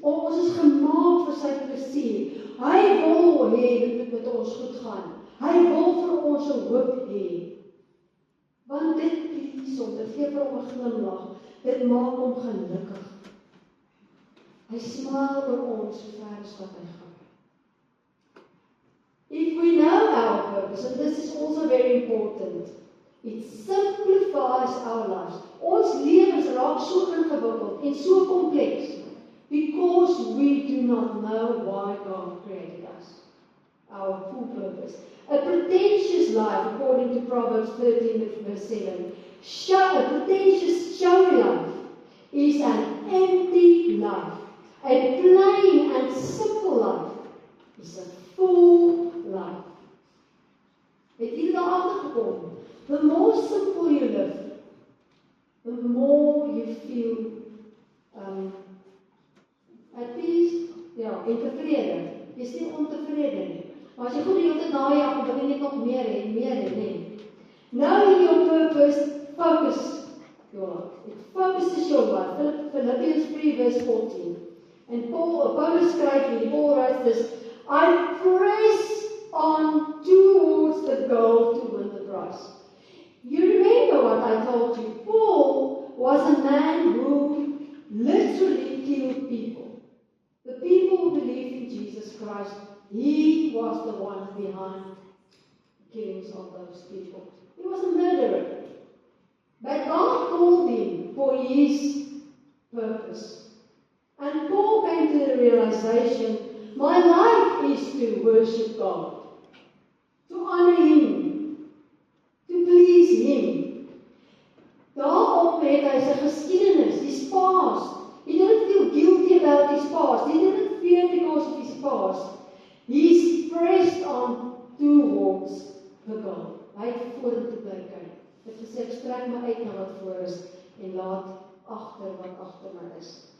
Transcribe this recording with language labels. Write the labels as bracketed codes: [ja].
[af] Ons is gemaak vir sy plesier. Hy wil hê dit met ons goed gaan. Hy wil vir ons 'n hoop hê. Want dit please hom, dit gee vir hom 'n glimlag. Dit maak hom gelukkig. Hy smaal oor ons so ver as wat hy gaan. [en] If we know our purpose, and this is also very important, it simplifies our lives. [af] Ons lewens raak so ingewikkeld en so kompleks [en] because we do not know why God created us. Our full purpose. A pretentious life, according to Proverbs 13:7, a pretentious showy life is an empty life. A plain and simple life is a full life. [af] Het jy daar agtergekom? [en] The more simple you live, the more you feel at peace, ja, [af] en tevrede. Jy is nie ontevrede nie. Maar as jy goed die hele tyd najag, dan wil jy nog meer hê, nee. [en] Now in your purpose, focus your life. It focuses your life. Philippians 3 verse 14. And [af] Paulus skryf hier, [en] Paul writes this, I press on towards the goal to win the prize. You remember what I told you. Paul was a man who literally killed people. The people who believed in Jesus Christ, he was the one behind the killings of those people. He was a murderer. But God called him for his purpose. And Paul came to the realization, my life is to worship God, to honor Him, to please Him. [af] Daarop het hy sy geskiedenis, [en] his past. He didn't feel guilty about his past. He didn't fear because of his past. He's pressed on towards the goal. [af] Hy het vorentoe bly kyk. Hy het gesê, ek strek my uit na wat voor is en laat agter wat agter my is.